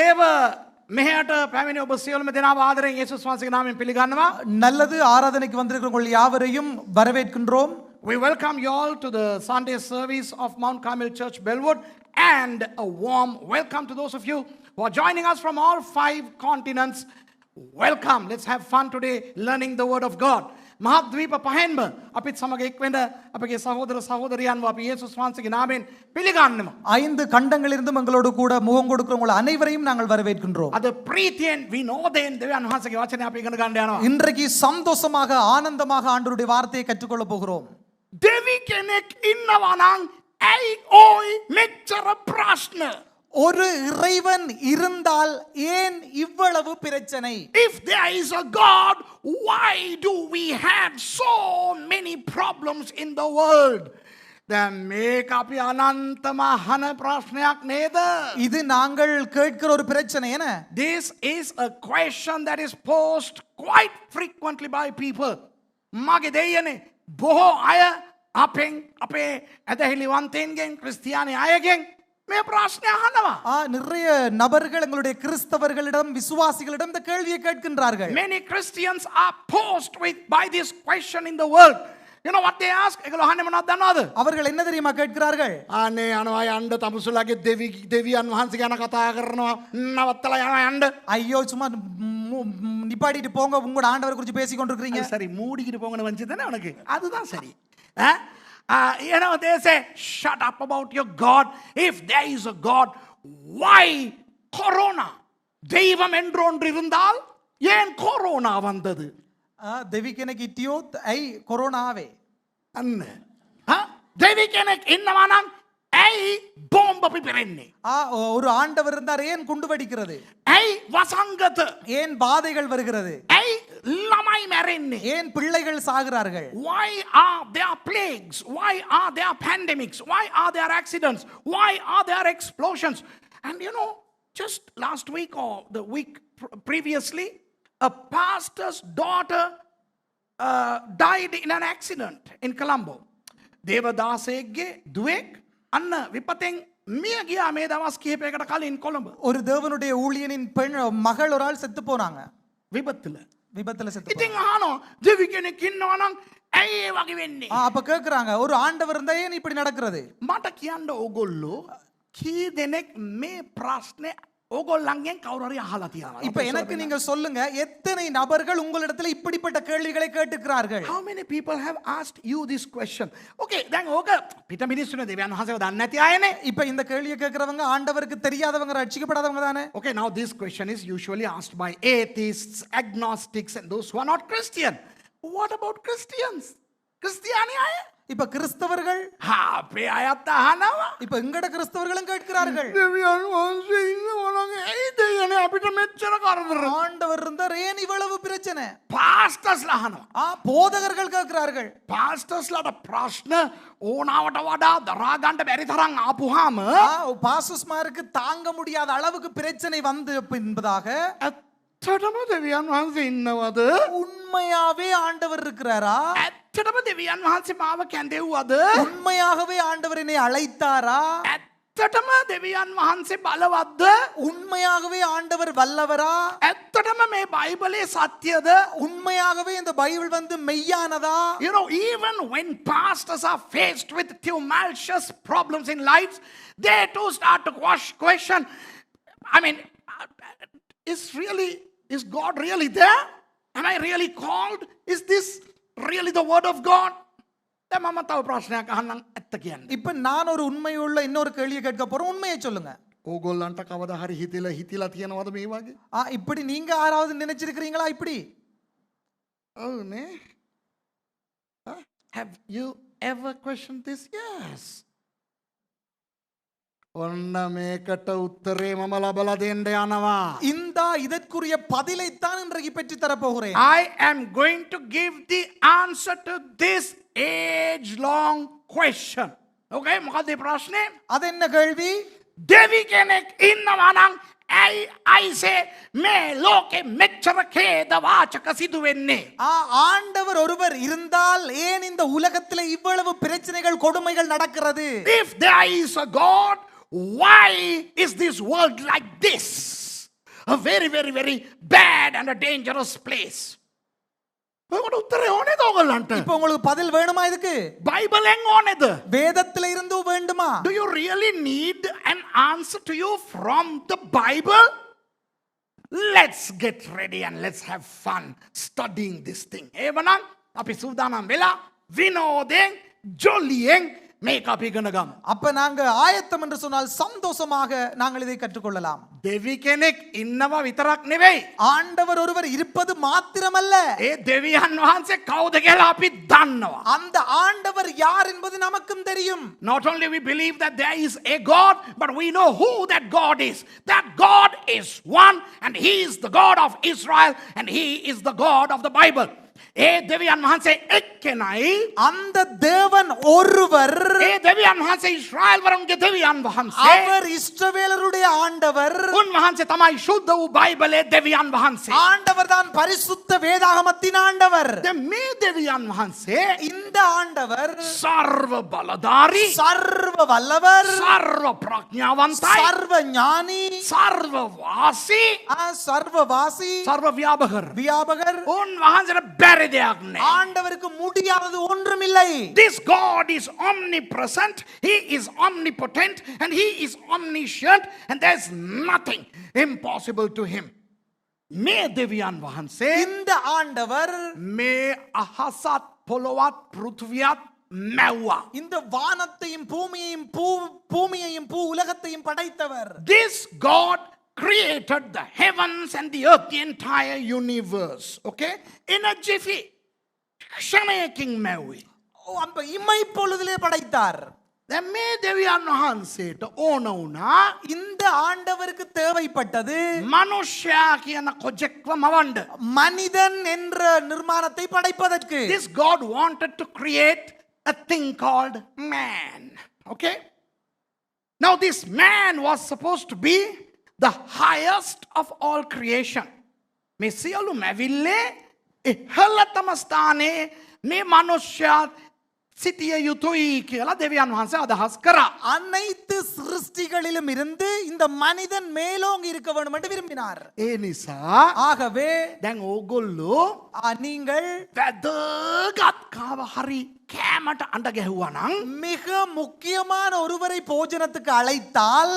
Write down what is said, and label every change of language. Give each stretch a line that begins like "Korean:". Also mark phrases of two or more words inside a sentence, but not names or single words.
Sinhala: මෙහයට පැමිණි ඔබ සියලුම දෙනාව ආදරයෙන් යේසුස් වහන්සේගේ නාමයෙන් පිළිගන්නවා.
Tamil: நல்லது ஆராதனைக்கு வந்திருக்கிற உங்கள் யாவரையும் வரவேற்கின்றோம்.
English: We welcome you all to the Sunday service of Mount Carmel Church Bellwood, and a warm welcome to those of you who are joining us from all 5 continents. Welcome. Let's have fun today learning the word of God.
Sinhala: මහද්වීප පහෙන්ම අපිත් සමග එක්වෙන්න අපගේ සහෝදර සහෝදරියන්ව අපි යේසුස් වහන්සේගේ නාමයෙන් පිළිගන්නවා.
Tamil: 5 கண்டங்களிலிருந்தும் எங்களோடு கூட முகம் கொடுக்கிற உங்கள் அனைவரையும் நாங்கள் வரவேற்கின்றோம்.
Sinhala: අද ප්‍රීතියෙන් විනෝදයෙන් දෙවියන් වහන්සේගේ වචනය අපි ඉගෙන ගන්න යනවා.
Tamil: இன்றைக்கு சந்தோஷமாக ஆனந்தமாக ஆண்டவருடைய வார்த்தையை கற்றுக்கொள்ள போகிறோம்.
Sinhala: දෙවි කෙනෙක් ඉන්නවා නම් ඇයි ඔයි මෙච්චර ප්‍රශ්න?
Tamil: ஒரு இறைவன் இருந்தால் ஏன் இவ்வளவு பிரச்சனை?
English: If there is a God, why do we have so many problems in the world?
Sinhala: දැන් මේක අපි අනන්තම අහන ප්‍රශ්නයක් නේද?
Tamil: இது நாங்கள் கேட்கிற ஒரு பிரச்சனை என்ன?
English: This is a question that is posed quite frequently by people.
Sinhala: මගේ දෙයනේ බොහෝ අය අපෙන් අපේ ඇදහිලිවන්තයින්ගෙන් ක්‍රිස්තියානි අයගෙන් මේ ප්‍රශ්නය අහනවා.
Tamil: நிறைய நபர்கள் எங்களுடைய கிறிஸ்தவர்களிடம் விசுவாசிகளிடம் இந்த கேள்வியை கேட்கின்றார்கள்.
English: Many Christians are posed by this question in the world. You know what they ask?
Sinhala: ඒගොල්ලෝ අහන්නේ මොනවද දන්නවද?
Tamil: அவர்கள் என்ன தெரியுமா கேட்கிறார்கள்?
Sinhala: අනේ යනවා යන්න තමුසුලාගේ දෙවියන් වහන්සේ ගැන කතා කරනවා නවත්තලා යනවා යන්න.
Tamil: ஐயோ சும்மா நிப்பாட்டிட்டு போங்க, உங்களோட ஆண்டவர் குறித்து பேசி கொண்டிருக்கீங்க. சரி மூடிக்கிட்டு போங்கன்னு வந்துச்சு தானே உனக்கு? அதுதான் சரி.
English: You know, they say, shut up about your God. If there is a God, why corona?
Tamil: தெய்வம் என்று ஒன்று இருந்தால் ஏன் கொரோனா வந்தது?
Sinhala: දෙවි කෙනෙක් හිටියොත් ඇයි කොරෝනා ආවේ? අන්න. දෙවි කෙනෙක් ඉන්නවා නම් ඇයි බෝම්බ පිපෙරෙන්නේ?
Tamil: ஒரு ஆண்டவர் இருந்தார், ஏன் குண்டு வெடிக்கிறது?
Sinhala: ඇයි වසංගත?
Tamil: ஏன் பாதைகள் வருகிறது?
Sinhala: ඇයි ළමයි මැරෙන්නේ?
Tamil: ஏன் பிள்ளைகள் சாகிறார்கள்?
English: Why are there plagues? Why are there pandemics? Why are there accidents? Why are there explosions? And you know, just last week or the week previously, a pastor's daughter died in an accident in Colombo.
Sinhala: දේවදාසයෙක්ගේ දුවෙක් අන්න විපතෙන් මිය ගියා මේ දවස් කිහිපයකට කලින් කොළඹ.
Tamil: ஒரு தேவனுடைய ஊழியனின் பெண் மகள் ஒரு ஆள் செத்து போனாங்க. විපத்துல செத்து.
Sinhala: ඉතින් අහනවා දෙවි කෙනෙක් ඉන්නවා නම් ඇයි ඒ වගේ වෙන්නේ?
Tamil: அப்ப கேக்குறாங்க, ஒரு ஆண்டவர் இருந்தா ஏன் இப்படி நடக்கிறது?
Sinhala: මට කියන්න ඕගොල්ලෝ කී දෙනෙක් මේ ප්‍රශ්නේ ඕගොල්ලන්ගෙන් කවුරු හරි අහලා තියෙනවා?
Tamil: இப்ப எனக்கு நீங்க சொல்லுங்க, எத்தனை நபர்கள் உங்களிடத்துல இப்படிப்பட்ட கேள்விகளை கேட்டுக்கிறார்கள்?
English: How many people have asked you this question?
Sinhala: Okay, දැන් ඕක පිට මිනිස්සුනේ දෙවියන් වහන්සේව දන්නේ නැති අයනේ.
Tamil: இப்ப இந்த கேள்வியை கேக்குறவங்க ஆண்டவருக்கு தெரியாதவங்க, ரட்சிக்கப்படாதவங்க தானே?
English: Okay, now this question is usually asked by atheists, agnostics and those who are not Christian. What about Christians?
Sinhala: கிறிஸ்தியானி අය?
Tamil: இப்ப கிறிஸ்தவர்கள்
Sinhala: අපේ අයත් අහනවා.
Tamil: இப்ப எங்கட கிறிஸ்தவர்களும் கேட்கிறார்கள்,
Sinhala: දෙවියන් වහන්සේ ඉන්නවා නම් ඇයි දෙයනේ අපිට මෙච්චර කරදර?
Tamil: ஆண்டவர் இருந்தார் ஏன் இவ்வளவு பிரச்சனை?
Sinhala: පාස්ටර්ස්ලා අහනවා.
Tamil: போதகர்கள் கேட்கிறார்கள்.
Sinhala: පාස්ටර්ස්ලාට ප්‍රශ්න ඕනාවට වඩා දරා ගන්න බැරි තරම් ආපුවාම
Tamil: பாஸ்டர்ஸ்மாருக்கு தாங்க முடியாத அளவுக்கு பிரச்சனை வந்து என்பதாக,
Sinhala: ඇත්තටම දෙවියන් වහන්සේ ඉන්නවද?
Tamil: உண்மையாவே ஆண்டவர் இருக்கிறாரா?
Sinhala: ඇත්තටම දෙවියන් වහන්සේ මාව කැඳෙව්වද?
Tamil: உண்மையாகவே ஆண்டவர் என்னை அழைத்தாரா?
Sinhala: ඇත්තටම දෙවියන් වහන්සේ බලවත්ද?
Tamil: உண்மையாகவே ஆண்டவர் வல்லவரா?
Sinhala: ඇත්තටම මේ බයිබලයේ සත්‍යද?
Tamil: உண்மையாகவே இந்த பைபிள் வந்து மெய்யானதா?
English: You know, even when pastors are faced with tumultuous problems in lives, they too start to question, I mean, is God really there? Am I really called? Is this really the word of God?
Sinhala: දැන් මම තව ප්‍රශ්නයක් අහන්නම් ඇත්ත කියන්නේ.
Tamil: இப்ப நான் ஒரு உண்மையுள்ள இன்னொரு கேள்வியை கேட்க போறேன், உண்மையை சொல்லுங்க.
Sinhala: ඕගොල්ලන්ට කවදා හරි හිතිලා තියෙනවද මේ වගේ?
Tamil: இப்படி நீங்க யாராவது நினைச்சிருக்கிறீங்களா இப்படி?
Sinhala: Oh නේ.
English: Have you ever questioned this? Yes.
Sinhala: ඔන්න මේකට උත්තරේ මම ලබලා දෙන්න යනවා.
Tamil: இதற்குரிய பதிலை தான் இன்றைக்கு பெற்று தர போகிறேன்.
English: I am going to give the answer to this age long question.
Sinhala: Okay, මොකක්ද මේ ප්‍රශ්නේ?
Tamil: அது என்ன கேள்வி?
Sinhala: දෙවි කෙනෙක් ඉන්නවා නම් ඇයි අයිසේ මේ ලෝකෙ මෙච්චර ඛේද වාචක සිදු වෙන්නේ?
Tamil: ஆண்டவர் ஒருவர் இருந்தால் ஏன் இந்த உலகத்தில் இவ்வளவு பிரச்சனைகள் கொடுமைகள் நடக்கிறது?
English: If there is a God, why is this world like this? a very, very, very bad and a dangerous place.
Sinhala: ඔකට උත්තරේ ඕනේද ඔයගොල්ලන්ට?
Tamil: இப்போ உங்களுக்கு பதில் வேணுமா இதுக்கு?
Sinhala: බයිබලෙන් ඕනේද?
Tamil: வேதத்துல இருந்து வேண்டுமா?
English: Do you really need an answer to you from the Bible? Let's get ready and let's have fun studying this thing.
Sinhala: එවනම් අපි සූදානම් වෙලා විනෝදයෙන් ජොලියෙන් මේක අපි ඉගෙන ගමු.
Tamil: அப்ப நாங்க ஆயத்தம் என்று சொன்னால் சந்தோஷமாக நாங்கள் இதை கற்றுக்கொள்ளலாம்.
Sinhala: දෙවි කෙනෙක් ඉන්නවා විතරක් නෙවෙයි.
Tamil: ஆண்டவர் ஒருவர் இருப்பது மாத்திரமல்ல,
Sinhala: ඒ දෙවියන් වහන්සේ කවුද කියලා අපි දන්නවා.
Tamil: அந்த ஆண்டவர் யார் என்பது நமக்கும் தெரியும்.
English: Not only we believe that there is a God, but we know who that God is. That God is one, and He is the God of Israel, and He is the God of the Bible.
Sinhala: ඒ දෙවියන් වහන්සේ එක්කෙනයි.
Tamil: அந்த தேவன் ஒருவர்,
Sinhala: ඒ දෙවියන් වහන්සේ ඊශ්‍රායල් වරුන්ගේ දෙවියන් වහන්සේ.
Tamil: அவர் இஸ்ரவேலருடைய ஆண்டவர்.
Sinhala: උන්වහන්සේ තමයි ශුද්ධ වූ බයිබලයේ දෙවියන් වහන්සේ.
Tamil: ஆண்டவர் தான் பரிசுத்த வேதாகமத்தின் ஆண்டவர்.
Sinhala: දැන් මේ දෙවියන් වහන්සේ
Tamil: இந்த ஆண்டவர்
Sinhala: සර්ව බලධාරී,
Tamil: சர்வ வல்லவர்,
Sinhala: සර්ව ප්‍රඥාවන්තයි,
Tamil: சர்வ ஞானி,
Sinhala: සර්ව වාසී,
Tamil: சர்வவாசி,
Sinhala: සර්ව ව්‍යාපකර.
Tamil: வியாபகர்.
Sinhala: උන්වහන්සේට බැරි දෙයක් නෑ.
Tamil: ஆண்டவருக்கு முடியாதது ஒன்றுமில்லை.
English: This God is omnipresent, He is omnipotent, and He is omniscient, and there's nothing impossible to Him.
Sinhala: මේ දෙවියන් වහන්සේ
Tamil: இந்த ஆண்டவர்
Sinhala: මේ අහසත් පොළොවත් පෘථිවියත් මැව්වා.
Tamil: இந்த வானத்தையும் பூமியையும் பூமியையும் பூ உலகத்தையும் படைத்தவர்.
English: This God created the heavens and the earth, the entire universe. Okay? In a jiffy.
Sinhala: ක්ෂණයකින් මැව්වේ.
Tamil: அப்ப இம்மை பொழுதிலே படைத்தார்.
Sinhala: දැන් මේ දෙවියන් වහන්සේට ඕන වුණා
Tamil: இந்த ஆண்டவருக்கு தேவைப்பட்டது
Sinhala: මනුෂ්‍යයා කියන කොජෙක්ව මවන්න.
Tamil: மனிதன் என்ற நிர்மாணத்தை படைப்பதற்கு.
English: This God wanted to create a thing called man. Okay? Now this man was supposed to be the highest of all creation.
Sinhala: මේ සියලු මැවිල්ලේ ඉහළතම ස්ථානයේ මේ මනුෂ්‍යයා සිටිය යුතුයි කියලා දෙවියන් වහන්සේ අදහස් කරා.
Tamil: அனைத்து சிருஷ்டிகளிலும் இருந்து இந்த மனிதன் மேலோங்கி இருக்க வேண்டும் என்று விரும்பினார்.
Sinhala: ඒ නිසා
Tamil: ஆகவே
Sinhala: දැන් ඕගොල්ලෝ
Tamil: நீங்கள்
Sinhala: වැදගත් කාව හරි කෑමට අඬ ගැහුවා නම්
Tamil: மிக முக்கியமான ஒருவரை போஜனத்துக்கு அழைத்தால்